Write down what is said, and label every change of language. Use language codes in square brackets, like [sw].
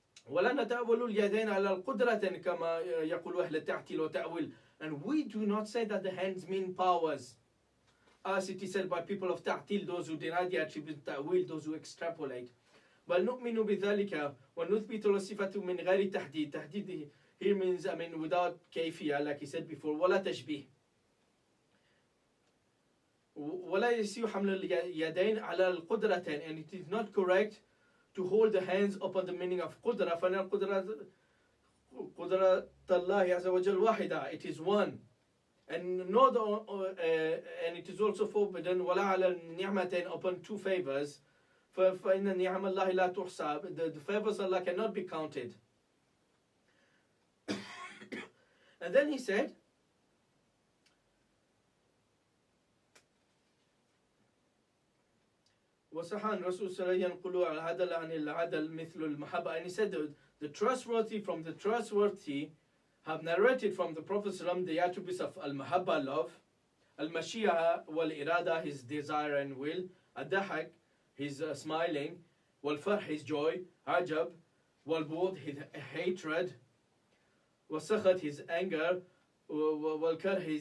[ar] ولا نتأول اليدين على القدرة كما يقول أهل التعتيل وتأويل. [en] And we do not say that the hands mean powers, as it is said by people of ta'til, those who deny the attribute ta'wil, those who extrapolate. [ar] بل نؤمن بذلك ونثبت الصفة من غير تحديد. [en] تحديد here means, without كيفية, like he said before, [ar] ولا تشبيه. ولا يسيء حمل اليدين على القدرتين. [en] And it is not correct to hold the hands upon the meaning of قدرة. [ar] فإن قدرة الله عز وجل واحدة. [en] It is one. And and it is also forbidden [ar] ولا على النعمتين, [en] upon two favors. [ar] فإن نعم الله لا تحسب. [en] The favors of Allah cannot be counted. And then he said, [ar] وصح عن رسول صلى الله عليه وسلم ينقل العدل عن العدل مثل المحبة. [en] And he said the trustworthy from the trustworthy have narrated from the Prophet ﷺ the attributes of al-mahabba, love, al-mashiyah wal-irada, his desire and will, al-dahak, his smiling, wal-farh, his joy, ajab, wal-bughd, his hatred, wal-sakhat, his anger, wal-karh,